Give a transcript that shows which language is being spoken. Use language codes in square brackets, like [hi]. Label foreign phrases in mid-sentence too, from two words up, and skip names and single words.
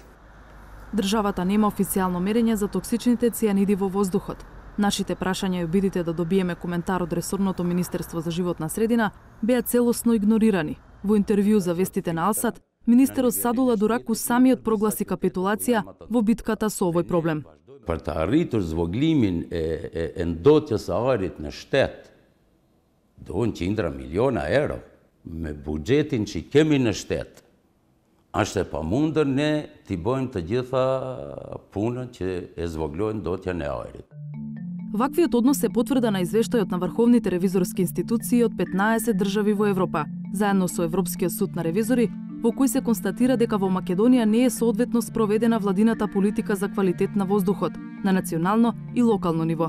[mk] Државата нема официјално мерење за токсичните цијаниди во воздухот. Нашите прашања и обидите да добиеме коментар од ресорното Министерство за животна средина беа целосно игнорирани. Во интервју за вестите на Алсат, министерот Садула Дураку самиот прогласи капитулација во битката со овој проблем. [sq] Për të arritur zvoglimin e ndotjes së arit në shtet, duhen qindra miliona euro. Me buxhetin që kemi në shtet, është e pamundër ne t'i bëjmë të gjitha punën që e zvoglojnë ndotjen e ajrit. [mk] Ваквиот однос се потврда на извештајот на врховните ревизорски институции од 15 држави во Европа, заедно со Европскиот суд на ревизори, во кој се констатира дека во Македонија не е соодветно спроведена владината политика за квалитет на воздухот на национално и локално ниво.